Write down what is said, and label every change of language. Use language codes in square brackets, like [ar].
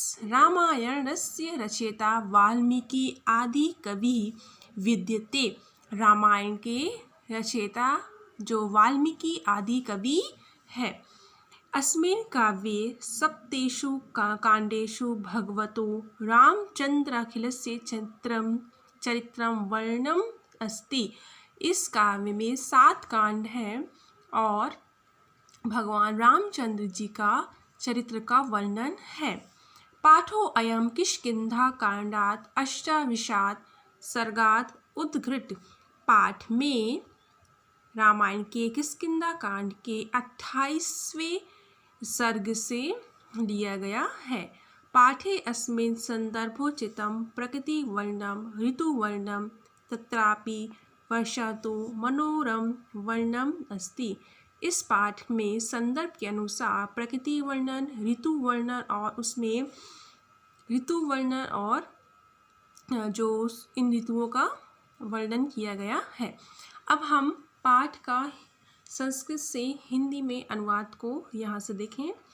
[sa] रामायणस्य रचयिता वाल्मीकि आदि कवि विद्यते। [hi] रामायण के रचयिता जो वाल्मीकि आदि कवि है। [sa] अस्मिन् काव्ये सप्तेषु काण्डेषु भगवतो रामचन्द्राखिलस्य चरित्रं वर्णनम् अस्ति। [hi] इस काव्य में 7 कांड हैं और भगवान रामचंद्र जी का चरित्र का वर्णन है। [sa] पाठो अयम किष्किंधा कांडात अष्टाविंशात् सर्गात् उद्धृत। [hi] पाठ में रामायण के किष्किंधा कांड के 28वें सर्ग से लिया गया है। [sa] पाठे अस्मिन् संदर्भोचितं प्रकृतिवर्णनं ऋतुवर्णनं तत्रापि वर्षातु मनोरम वर्णनम् अस्ति। [hi] इस पाठ में संदर्भ के अनुसार प्रकृति वर्णन, ऋतु वर्णन और उसमें ऋतु वर्णन और जो इन ऋतुओं का वर्णन किया गया है। अब हम पाठ का संस्कृत से हिंदी में अनुवाद को यहाँ से देखें।